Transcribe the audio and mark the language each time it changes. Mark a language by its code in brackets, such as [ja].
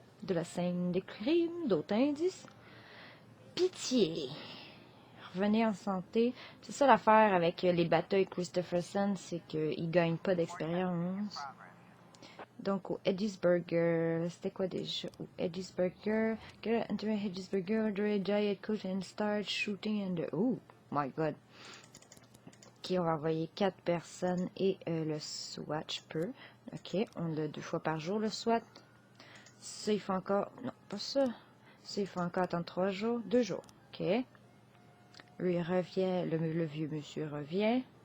[fr] de la scène des crimes, d'autres indices. Pitié. Revenez en santé. C'est ça l'affaire avec les batailles Christopherson, c'est qu'ils ne gagnent pas d'expérience. Donc, au Eddie's Burger, c'était quoi déjà? Au [en] Eddie's Burger, get into Eddie's Burger, order a diet coke and start shooting and oh my god. [fr] Ok, on va envoyer 4 personnes et le SWAT, je peux. Ok, on l'a 2 fois par jour, le SWAT. Ça, il faut encore... Non, pas ça. Ça, il faut encore attendre 3 jours. 2 jours, ok. Lui, il revient, le vieux monsieur revient.